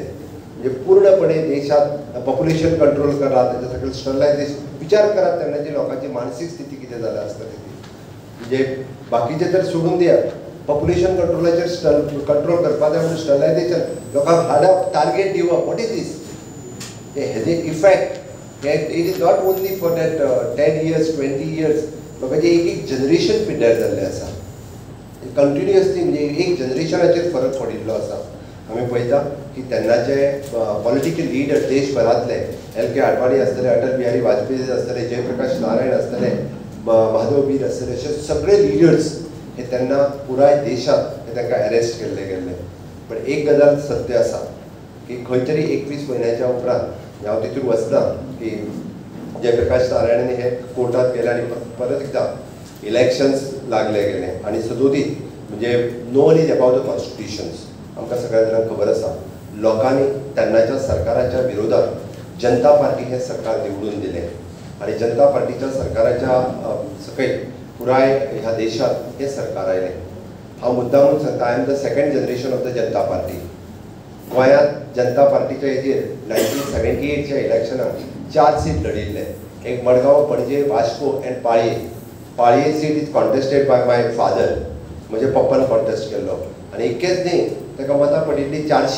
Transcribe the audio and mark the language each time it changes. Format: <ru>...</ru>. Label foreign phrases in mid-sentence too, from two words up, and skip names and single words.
<kok>म्हणजे पूर्णपणे देशात</kok> <en>population control</en> <kok>करा, त्याच्या सकयल स्टरलायझेशन. विचार करात तेन्नाची लोकांची मानसीक स्थिती कितें जाल्या आसतली ती. म्हणजे बाकीचे तर सोडून दियात, पॉप्युलेशन कंट्रोलाचेर कंट्रोल करपा जाय म्हणून स्टरलायझेशन लोकांक हाडप, टार्गेट दिवप.</kok> <en>what is this? हेजे effect it is not only for that 10 years 20 years.</en> <kok>लोकांचे एक जनरेशन पिड्ड्यार जाल्लें आसा. कंटिन्युअसली म्हणजे एक जनरेशनाचेर फरक पडिल्लो आसा. आमी पळयता की तेन्नाचे</kok> <en>political leader</en> <kok>देशभरांतले LK आडवाणी आसतले, अटल बिहारी वाजपेयी आसतले, जयप्रकाश नारायण आसतले, माधव बीर आसतले, अशे सगळे लिडर्स हे तेन्ना पुराय देशांत हे तांकां अरेस्ट केल्ले गेल्ले. पण एक गजाल सत्य आसा की खंय तरी 21 म्हयन्याच्या उपरांत हांव तितून वचना की जयप्रकाश नारायणांनी हे कोर्टात गेले आनी परत एकदा इलेक्शन्स लागले गेले आनी सदोदीत म्हणजे</kok> <en>no one is about the constitutions.</en> <kok>आमकां सगळ्या जाणांक खबर आसा लोकांनी तेन्नाच्या सरकाराच्या विरोधात जनता पार्टी हे सरकार निवडून दिले आणि जनता पार्टीच्या सरकाराच्या सकयल पुराय ह्या देशात हे सरकार आयलें. हांव मुद्दामून सांगता,</kok> <en>I am the second generation of the Janata Party.</en> <kok>गोंयांत जनता पार्टीच्या हेजेर 1978च्या इलेक्शनाक 4 सीट लढिल्ले. एक मडगांव, पणजे, वास्को एंड पाळये.</kok> <en>Paliem seat is contested by my father.</en> <kok>म्हज्या पप्पान कॉन्टेस्ट केल्लो आनी इतकेंच न्ही ताका मतां पडिल्ली 400.</kok>